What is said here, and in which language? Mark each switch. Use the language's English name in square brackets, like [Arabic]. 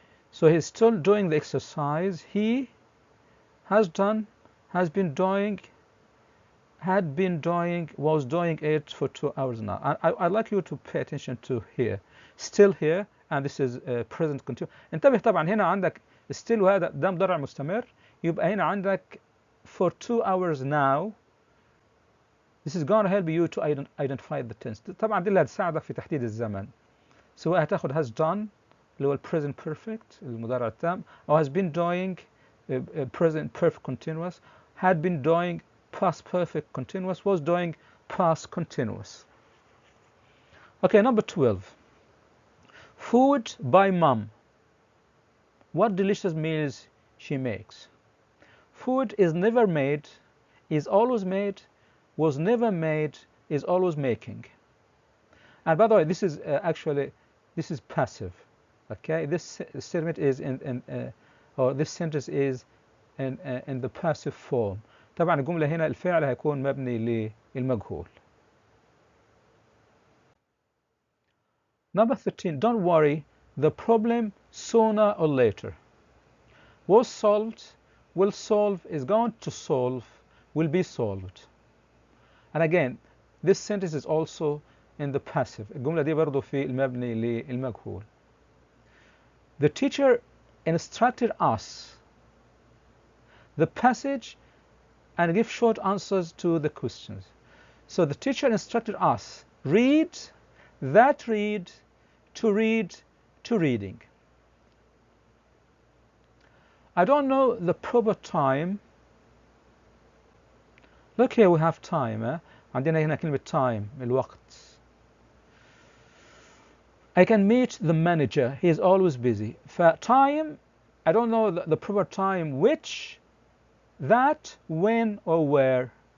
[English] So he's still doing the exercise. He has done, has been doing, had been doing, was doing it for 2 hours now. I'd like you to pay attention to here. Still here, and this is present continuous. [Arabic] انتبه طبعا هنا عندك still وهذا ده مضارع مستمر، يبقى هنا عندك [English] for 2 hours now. This is going to help you to identify the tense. [Arabic] طبعا دي اللي هتساعدك في تحديد الزمن. سواء هتاخد [English] has done [Arabic] اللي هو [English] present perfect [Arabic] المضارع التام، أو [English] has been doing present perfect continuous، had been doing past perfect continuous, was doing past continuous. Okay, number 12. Food by mom. What delicious meals she makes. Food is never made, is always made, was never made, is always making. And by the way, this is actually, this is passive. Okay, this statement is or this sentence is in the passive form. [Arabic] طبعا الجملة هنا الفعل هيكون مبني للمجهول. [English] Number 13. Don't worry, the problem sooner or later. Was solved, will solve, is going to solve, will be solved. And again, this sentence is also in the passive. [Arabic] الجملة دي برضو في المبني للمجهول. [English] The teacher instructed us the passage and give short answers to the questions. So the teacher instructed us read, that read, to reading. I don't know the proper time. Look here, we have time. [Arabic] عندنا هنا كلمة time الوقت. [English] I can meet the manager. He is always busy. Time, I don't know the proper time. Which, that, when, or where.